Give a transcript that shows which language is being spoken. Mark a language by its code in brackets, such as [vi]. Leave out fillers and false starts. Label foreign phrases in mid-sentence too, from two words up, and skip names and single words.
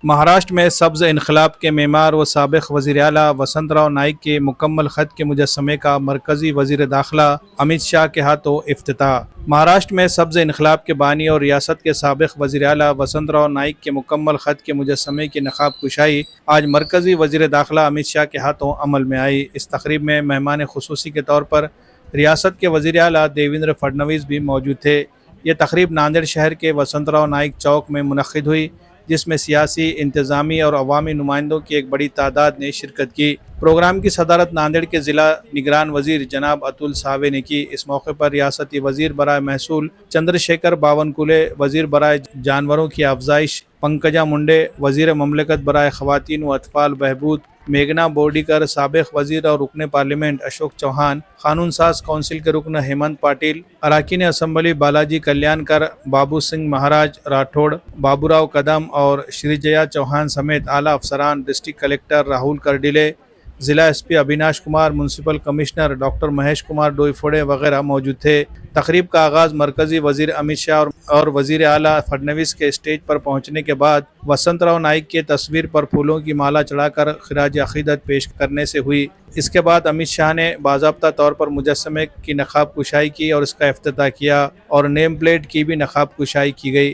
[ur] مہاراشٹر میں سبز انقلاب کے معمار و سابق وزیر اعلیٰ وسنت راؤ نائک کے مکمل خط کے مجسمے کا مرکزی وزیر داخلہ امت شاہ کے ہاتھوں افتتاح۔ مہاراشٹر میں سبز انقلاب کے بانی اور ریاست کے سابق وزیر اعلیٰ وسنت راؤ نائک کے مکمل خط کے مجسمے کی نقاب کشائی آج مرکزی وزیر داخلہ امت شاہ کے ہاتھوں عمل میں آئی۔ اس تقریب میں مہمان خصوصی کے طور پر ریاست کے وزیر اعلیٰ دیویندر فڈنویس بھی موجود تھے۔ یہ تقریب ناندیڑ شہر کے وسنت راؤ نائک چوک میں منعقد ہوئی، جس میں سیاسی، انتظامی اور عوامی نمائندوں کی ایک بڑی تعداد نے شرکت کی۔ پروگرام کی صدارت ناندیڑ کے ضلع نگران وزیر جناب اتل ساوے نے کی۔ اس موقع پر ریاستی وزیر برائے محصول چندر شیکھر باونکلے، وزیر برائے جانوروں کی افزائش پنکجا منڈے، وزیر مملکت برائے خواتین و اطفال بہبود میگھنا بورڈیکر، سابق وزیر اور رکن پارلیمنٹ اشوک چوہان، قانون ساز کونسل کے رکن ہیمنت پاٹل، اراکین اسمبلی بالاجی کلیانکر، بابو سنگھ مہاراج راٹھوڑ، بابوراؤ کدم اور شری جیا چوہان سمیت اعلیٰ افسران، ڈسٹرکٹ کلکٹر راہول کرڈیلے، ضلع ایس پی اویناش کمار، میونسپل کمشنر ڈاکٹر مہیش کمار ڈوئیفوڑے وغیرہ موجود تھے۔ تقریب کا آغاز مرکزی وزیر امت شاہ اور وزیر اعلیٰ فڈنویس کے اسٹیج پر پہنچنے کے بعد وسنت راؤ نائک کی تصویر پر پھولوں کی مالا چڑھا کر خراج عقیدت پیش کرنے سے ہوئی۔ اس کے بعد امت شاہ نے باضابطہ طور پر مجسمے کی نقاب کشائی کی اور اس کا افتتاح کیا اور نیم پلیٹ کی بھی نقاب کشائی کی گئی۔